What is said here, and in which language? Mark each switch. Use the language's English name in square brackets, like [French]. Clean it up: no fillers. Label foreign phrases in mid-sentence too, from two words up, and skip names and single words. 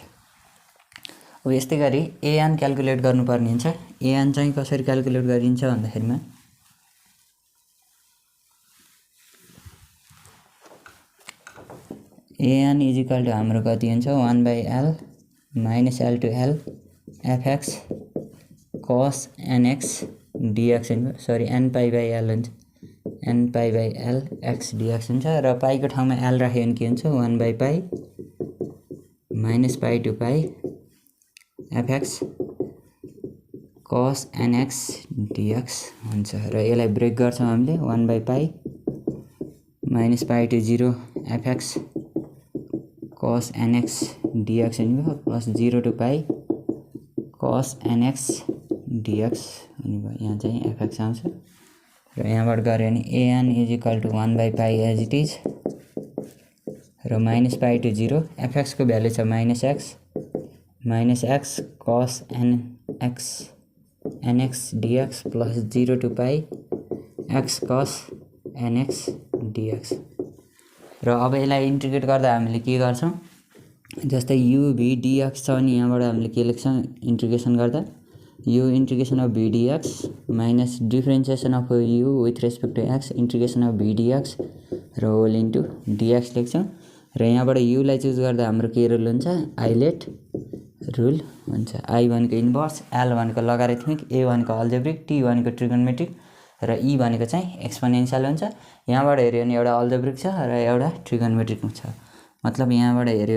[Nepali] अब यस्तै गरी एएन क्याल्कुलेट गर्नुपर्ने हुन्छ एएन चाहिँ कसरी क्याल्कुलेट गरिन्छ भन्दाखेरिमा [English] an is equal to [Nepali] हाम्रो कति हुन्छ 1/l माइनस l to l fx cos nx dx हुन्छ सरी n/l हुन्छ n/l x dx हुन्छ र पाई को ठाउँमा l राख्यो भने के हुन्छ 1/पाई [English] minus pi to pi [Nepali] fx cos nx dx हुन्छ र यसलाई ब्रेक गर्छौं हामीले 1/पाई [English] minus pi to 0 [Nepali] fx cos nx dx हुने भयो प्लस 0 to पाई cos nx dx हुने भयो यहाँ चाहिँ fx आउँछ र यहाँबाट गऱ्यो भने an [English] is equal to [Nepali] 1/पाई [English] as it is [Nepali] र [English] minus pi to 0 [Nepali] fx को भ्यालु छ माइनस x cos nx dx प्लस 0 to पाई x cos nx dx र अब यसलाई इन्टिग्रेट गर्दा हामीले के गर्छौं जस्तै u v dx छ नि यहाँबाट हामीले के लेख्छौं इन्टिग्रेसन गर्दा u [English] integration of v dx minus differentiation of u with respect to x integration of v dx [Nepali] र [English] whole into [Nepali] dx लेख्छौं र यहाँबाट u लाई चुज गर्दा हाम्रो के रुल हुन्छ आइलेट रुल हुन्छ I भनेको इन्भर्स l भनेको लगारिथमिक a भनेको अल्जेब्रिक t भनेको ट्रिगोनोमेट्रिक र e भनेको चाहिँ एक्सपोनेन्शियल हुन्छ यहाँबाट हेर्यो भने एउटा अल्जेब्रिक छ र एउटा ट्रिगोनोमेट्रिक छ मतलब यहाँबाट हेर्यो